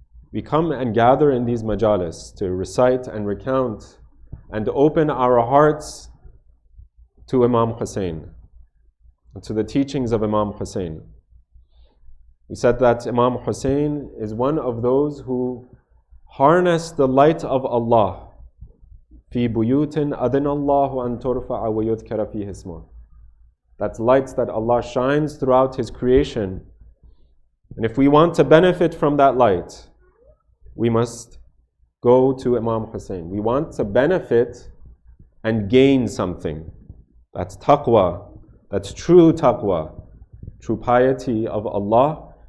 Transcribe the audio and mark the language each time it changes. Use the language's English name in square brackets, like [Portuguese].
[English] We come and gather in these majalis to recite and recount and open our hearts to Imam Hussain, and to the teachings of Imam Hussain. We said that Imam Hussain is one of those who harness the light of Allah. [Arabic] في بيوت أذن الله أن ترفع ويذكر فيه اسمه. [English] That's lights that Allah shines throughout His creation. And if we want to benefit from that light, we must go to Imam Hussain. We want to benefit and gain something. That's taqwa. That's true taqwa. True piety of Allah.